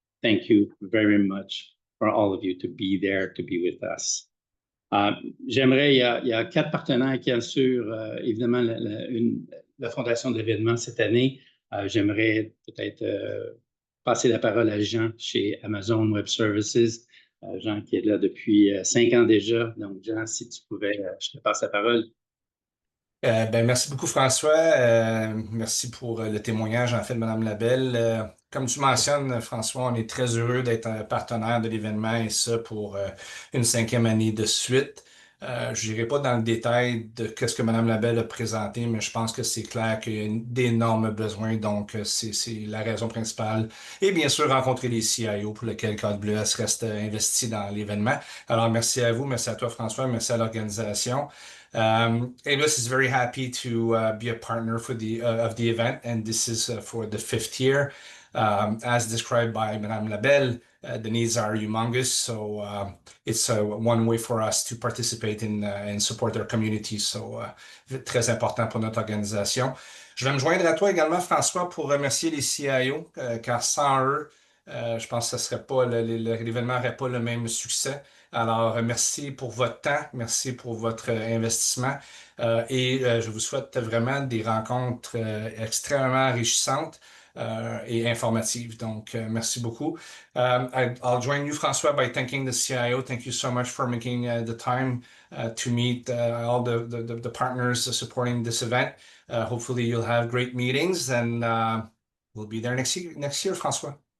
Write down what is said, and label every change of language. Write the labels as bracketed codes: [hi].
[en] Thank you very much for all of you to be there, to be with us. [fr] J'aimerais, il y a 4 partenaires qui assurent évidemment la fondation de l'événement cette année. J'aimerais peut-être passer la parole à Jean chez Amazon Web Services. Jean qui est là depuis 5 ans déjà. Donc, Jean, si tu pouvais, je te passe la parole. Merci beaucoup, François. Merci pour le témoignage, en fait, de Mme Labelle. Comme tu mentionnes, François, on est très heureux d'être un partenaire de l'événement et ça pour une 5e année de suite. Je n'irai pas dans le détail de ce que Mme Labelle a présenté, mais je pense que c'est clair qu'il y a d'énormes besoins, donc c'est la raison principale. Et bien sûr, rencontrer les CIO pour lesquels KWS reste investi dans l'événement. Alors, merci à vous, merci à toi, François, merci à l'organisation. [en] AWS is very happy to be a partner for of the event, and this is for the 5th year. As described by Madame Labelle, the needs are humongous, so it's one way for us to participate and support our community. [fr] So, très important pour notre organisation. Je vais me joindre à toi également, François, pour remercier les CIO, car sans eux, je pense que l'événement n'aurait pas le même succès. Alors, merci pour votre temps, merci pour votre investissement et je vous souhaite vraiment des rencontres extrêmement enrichissantes et informatives. Donc, merci beaucoup. [en] I'll join you, François, by thanking the CIO. Thank you so much for making the time to meet all the partners supporting this event. Hopefully, you'll have great meetings and we'll be there next year, François.